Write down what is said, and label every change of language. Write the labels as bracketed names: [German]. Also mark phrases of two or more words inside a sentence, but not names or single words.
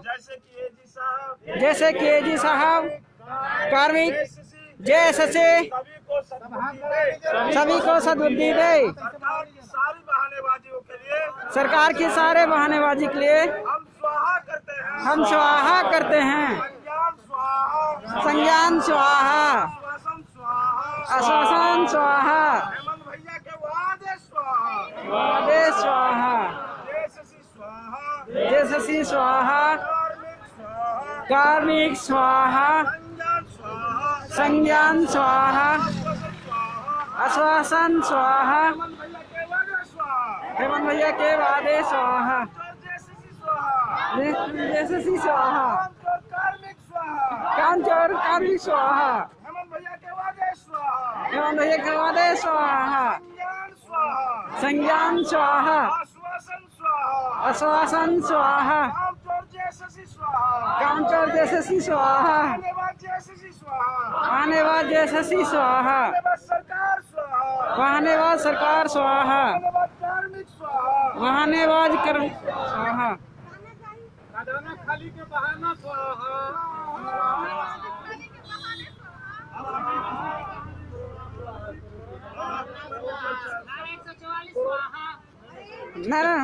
[Hindi] जैसे कि एजी साहब, कार्मिक जैसे सभी को सद्बुद्धि दे। सरकार की सारे बहानेबाजी के लिए हम स्वाहा करते हैं। संज्ञान स्वाहा, आश्वासन स्वाहा, वादे स्वाहा, यशस्वी स्वाहा, कार्मिक स्वाहा, संज्ञान स्वाहा, आश्वासन स्वाहा, हेमंत भैया के वादे स्वाहा, यशस्वी स्वाहा, कांचोर कार्मिक स्वाहा, हेमंत भैया के वादे स्वाहा, संज्ञान स्वाहा, आश्वासन स्वाहा, काउंटर यशस्वी स्वाहा, वाहनेबाज यशस्वी स्वाहा, वाहनेबाज यशस्वी स्वाहा, वाहनेबाज सरकार स्वाहा, वाहनेबाज सरकार स्वाहा, वाहनेबाज कार्मिक स्वाहा, वाहनेबाज कर्म स्वाहा, खजाना खाली के बहाना स्वाहा, नारायण